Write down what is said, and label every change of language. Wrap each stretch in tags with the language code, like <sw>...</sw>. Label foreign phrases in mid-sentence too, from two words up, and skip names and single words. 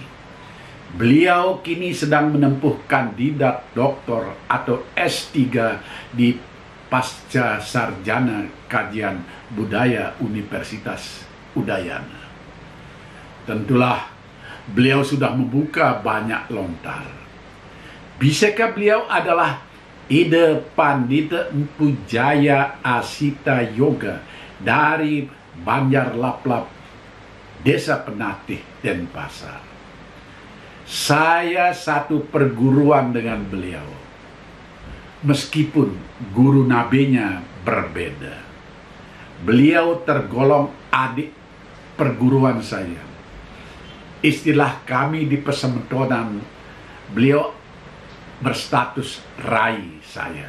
<id>Beliau kini sedang menempuh kandidat doktor atau S3 di Pasca Sarjana Kajian Budaya Universitas Udayana. Tentulah beliau sudah membuka banyak lontar. Bisakah beliau adalah Ida Pandita Empu Jaya Asita Yoga dari Banjar Laplap, Desa Penatih, Denpasar. Saya satu perguruan dengan beliau, meskipun guru nabenya berbeda. Beliau tergolong adik perguruan saya. Istilah kami di Pesemetonan, beliau berstatus rai saya.</id>